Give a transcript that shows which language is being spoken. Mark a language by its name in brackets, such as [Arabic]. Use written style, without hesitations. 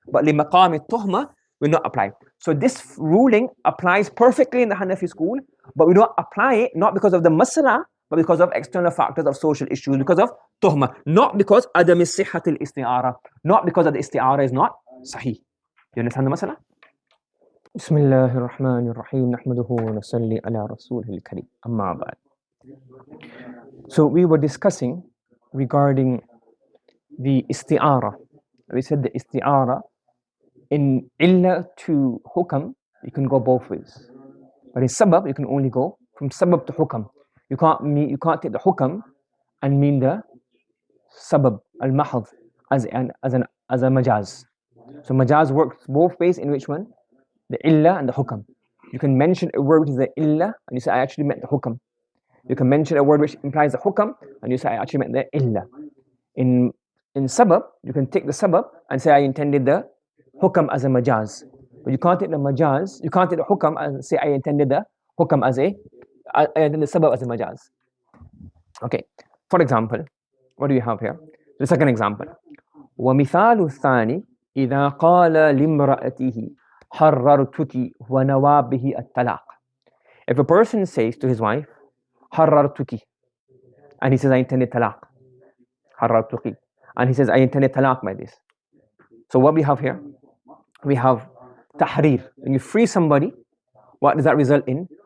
[English] But limaqami tuhma will not apply. So this ruling applies perfectly in the Hanafi school, but we don't apply it not because of the masala, but because of external factors of social issues, because of tuhma, not because adam is-sihhat al-isti'ara, not because of the isti'ara is not sahih. You understand the masala? [Arabic] بسم الله الرحمن الرحيم نحمده ونصلي على رسوله الكريم أما بعد. [English] So we were discussing regarding the isti'ara. We said the isti'ara in illa to hukam, you can go both ways. But in sabab, you can only go from sabab to hukam. You can't take the hukam and mean the sabab al-mahad as a majaz. So majaz works both ways. In which one? The illa and the hukam. You can mention a word which is the illa and you say I actually meant the hukam. You can mention a word which implies the hukam and you say I actually meant the illa. In sabab, you can take the sabab and say I intended the hukam as a majaz. But you can't take the majaz, you can't take the hukam and say I intended the hukam as I intended the sabab as a majaz. Okay. For example, what do you have here? The second example. [Arabic] ومثال الثاني إذا قال لامرأته حررتك ونوابه الطلاق. [English] If a person says to his wife حررتك and he says I intended talaq, حررتك, and he says I intended talaq by this. So what we have here? We have tahrir. When you free somebody, what does that result in?